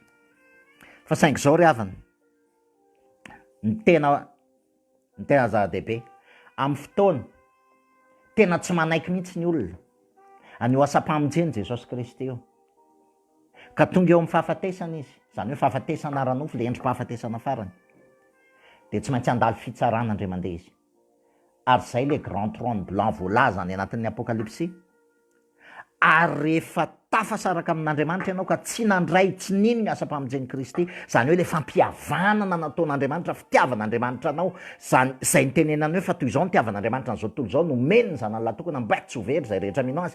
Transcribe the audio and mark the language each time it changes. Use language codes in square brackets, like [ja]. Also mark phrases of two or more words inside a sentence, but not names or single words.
[mg] Fa saingy zao ry havana, ny tena zava-dehibe amin'ny fotoana tena tsy manaiky mihitsy ny olona an'io asa-pamonjeny Jesosy Kristy io, ka tonga eo amin'ny fahafatesana izy, zany hoe fahafatesana ara-nofo, le endrim-pahafatesana farany, de tsy maintsy handalo fitsarana indray mandeha izy. Ary zay le [fr] grand trône blanc [mg] voalaza any anatin'ny apokalipsy. Ary rehefa tafasaraka amin'Andriamanitra ianao ka tsy nandray, tsy nino ny asa-pamonjeny Kristy, zany hoe le fampihavanana nataon'Andriamanitra, fitiavan'Andriamanitra anao, zay nitenenany hoe fa toy izao nitiavan'Andriamanitra n'izao tontolo izao, nomeny ny zanany latokana mba tsy ho very zay rehetra mino azy.